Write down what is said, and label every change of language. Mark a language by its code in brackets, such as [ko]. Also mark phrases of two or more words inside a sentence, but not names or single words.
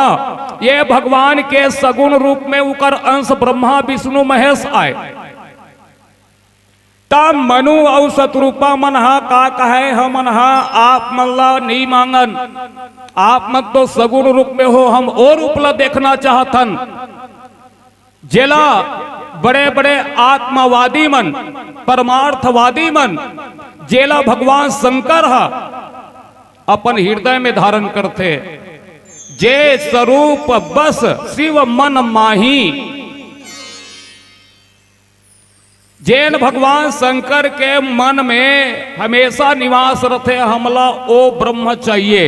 [hne] ये भगवान के सगुण रूप में उकर अंश ब्रह्मा विष्णु महेश आए। तब मनु और शत्रुपा मनहा का कहे हम मनहा आप मल्ला नहीं मांगन, आप मत तो सगुण रूप में हो, हम और उपला देखना चाहतन। जेला बड़े बड़े आत्मवादी मन, परमार्थवादी मन, जेला भगवान शंकर हा अपन हृदय में धारण करते। [awa] जे स्वरूप बस शिव मन माही, [hne] जैन भगवान शंकर के मन में हमेशा निवास रथे, हमला ओ ब्रह्म चाहिए।